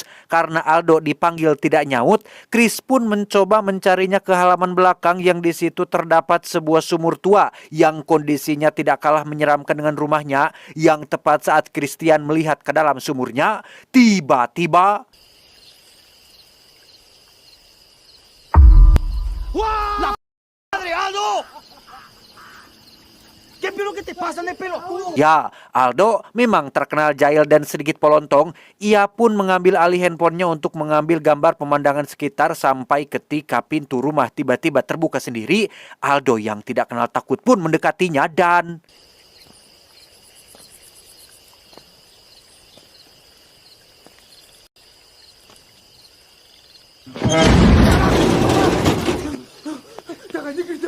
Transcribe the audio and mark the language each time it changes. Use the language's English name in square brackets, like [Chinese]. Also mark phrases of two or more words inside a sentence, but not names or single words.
[Indonesian] Karena Aldo dipanggil tidak nyaut, Chris pun mencoba mencarinya ke halaman belakang yang di situ terdapat sebuah sumur tua yang kondisinya tidak kalah menyeramkan dengan rumahnya. Yang tepat saat Christian melihat ke dalam sumurnya, tiba-tiba ¡Wow! [Spanish] ¡Madre, Aldo! ¿Qué pelo que te pasa en el pelo? [Indonesian] Ya, Aldo memang terkenal jahil dan sedikit polontong. Ia pun mengambil alih handphonenya untuk mengambil gambar pemandangan sekitar sampai ketika pintu rumah tiba-tiba terbuka sendiri. Aldo yang tidak kenal takut pun mendekatinya dan... Jangan Cristian.